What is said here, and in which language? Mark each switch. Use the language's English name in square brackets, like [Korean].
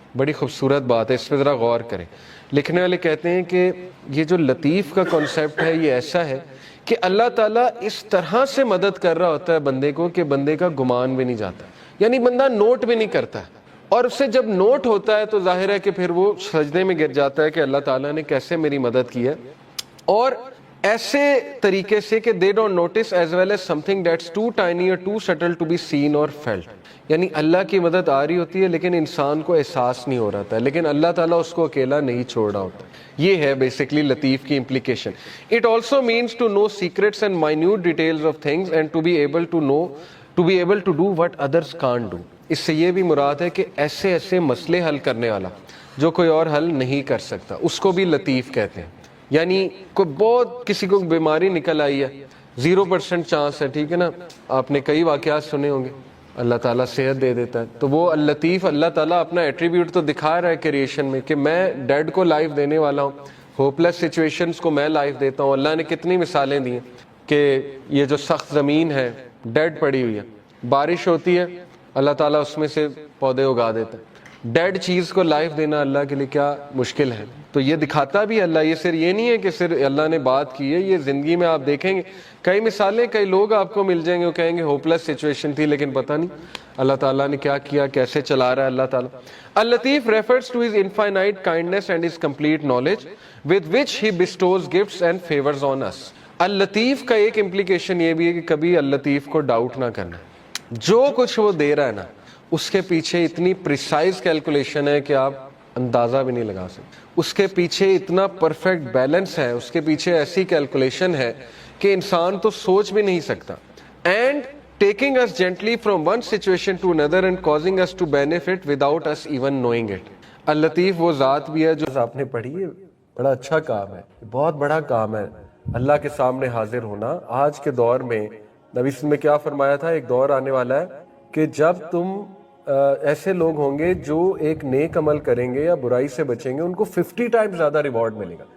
[Urdu] بڑی خوبصورت بات ہے, اس پہ ذرا غور کریں. لکھنے والے کہتے ہیں کہ یہ جو لطیف کا کنسیپٹ ہے یہ ایسا ہے کہ اللہ تعالیٰ اس طرح سے مدد کر رہا ہوتا ہے بندے کو کہ بندے کا گمان بھی نہیں جاتا, یعنی بندہ نوٹ بھی نہیں کرتا. اور اس سے جب نوٹ ہوتا ہے تو ظاہر ہے کہ پھر وہ سجدے میں گر جاتا ہے کہ اللہ تعالیٰ نے کیسے میری مدد کی ہے. اور ایسے طریقے سے کہ [English] they don't notice as well as something that's too tiny or too subtle to be seen or felt. [Urdu] یعنی اللہ کی مدد آ رہی ہوتی ہے لیکن انسان کو احساس نہیں ہو رہا تھا, لیکن اللہ تعالیٰ اس کو اکیلا نہیں چھوڑ رہا ہوتا. یہ ہے بیسکلی لطیف کی implication. [English] It also means to know secrets and minute details of things and to be able to do what others can't do. [Urdu] اس سے یہ بھی مراد ہے کہ ایسے ایسے مسئلے حل کرنے والا جو کوئی اور حل نہیں کر سکتا, اس کو بھی لطیف کہتے ہیں. یعنی کوئی بہت کسی کو بیماری نکل آئی ہے, 0% چانس ہے, ٹھیک ہے نا, آپ نے کئی واقعات سنے ہوں گے, اللہ تعالیٰ صحت دے دیتا ہے. تو وہ اللطیف, اللہ تعالیٰ اپنا ایٹریبیوٹ تو دکھا رہا ہے کریشن میں کہ میں ڈیڈ کو لائف دینے والا ہوں, [English] hopeless situations [Urdu] کو میں لائف دیتا ہوں. اللہ نے کتنی مثالیں دی ہیں کہ یہ جو سخت زمین ہے ڈیڈ پڑی ہوئی ہے, بارش ہوتی ہے اللہ تعالیٰ اس میں سے پودے اگا دیتا ہے. ڈیڈ چیز کو لائف دینا اللہ کے لیے کیا مشکل ہے. تو یہ دکھاتا بھی اللہ, یہ صرف یہ نہیں ہے کہ صرف اللہ نے بات کی ہے, یہ زندگی میں آپ دیکھیں گے کئی مثالیں, کئی لوگ آپ کو مل جائیں گے وہ کہیں گے [English] hopeless situation [Urdu] تھی لیکن پتہ نہیں اللہ تعالیٰ نے کیا کیا, کیسے چلا رہا ہے اللہ تعالیٰ. [English] اللطیف refers to his infinite kindness and his complete knowledge with which he bestows gifts and favors on us. [Urdu] اللطیف کا ایک امپلیکیشن یہ بھی ہے کہ کبھی اللطیف کو ڈاؤٹ نہ کرنا, جو کچھ وہ دے رہا ہے نا اس کے پیچھے اتنی [English] precise calculation [Urdu] ہے کہ آپ اندازہ بھی نہیں لگا سکتے. اس کے پیچھے اتنا [English] perfect balance [Urdu] ہے, اس کے پیچھے ایسی کیلکولیشن ہے کہ انسان تو سوچ بھی نہیں سکتا. [English] And taking us gently from one situation to another and causing us to benefit without us even knowing it. [Urdu] اللطیف وہ ذات بھی ہے جو آپ نے پڑھی ہے, بڑا اچھا کام ہے, بہت بڑا کام ہے اللہ کے سامنے حاضر ہونا. آج کے دور میں نبی صلی اللہ علیہ وسلم نے کیا فرمایا تھا, ایک دور آنے والا ہے کہ جب تم ایسے لوگ ہوں گے جو ایک نیک عمل کریں گے یا برائی سے بچیں گے, ان کو 50 ٹائم زیادہ ریوارڈ ملے گا.